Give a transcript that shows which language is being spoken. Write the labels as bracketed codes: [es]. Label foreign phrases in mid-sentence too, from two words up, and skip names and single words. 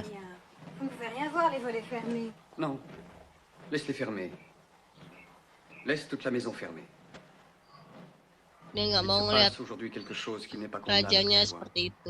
[fr] Vous ne pouvez rien voir, les volets fermés. Non, laisse-les fermer. Laisse toute la maison fermée. [id] Dia nggak mau [fr] Il se [id] ngeliat [fr] passe aujourd'hui quelque chose qui n'est pas convenable. [id] rajanya seperti itu.